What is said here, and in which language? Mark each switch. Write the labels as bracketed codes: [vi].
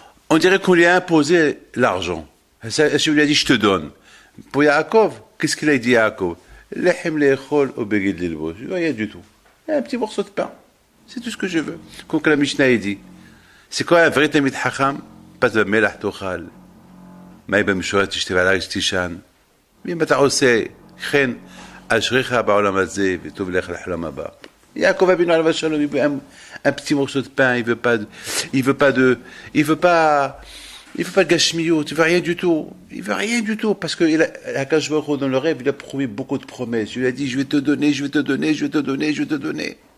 [fr] On dirait qu'on lui a imposé l'argent. Hachem lui a dit, je te donne. Pour Yaakov, qu'est-ce qu'il a dit Yaakov? Lechem le'echol ou beged lilbos. Je veux rien du tout. Un petit morceau de pain. C'est tout ce que je veux. Comme que la Mishnah a dit. C'est quoi un vrai Talmid Chacham? Pas de melach tochal. [he] מה במשורה תשתה ועליי תישן? ואם אתה עושה כן, אשריך בעולם הזה וטוב לך לחלום הבא. [fr] Yaakov Abinu alav shalom, il veut un petit morceau de pain, il veut pas de gashmiyot, il veut rien du tout, parce que Akash Baruch Hu, dans le rêve, il a promis beaucoup de promesses. Il a dit, je vais te donner.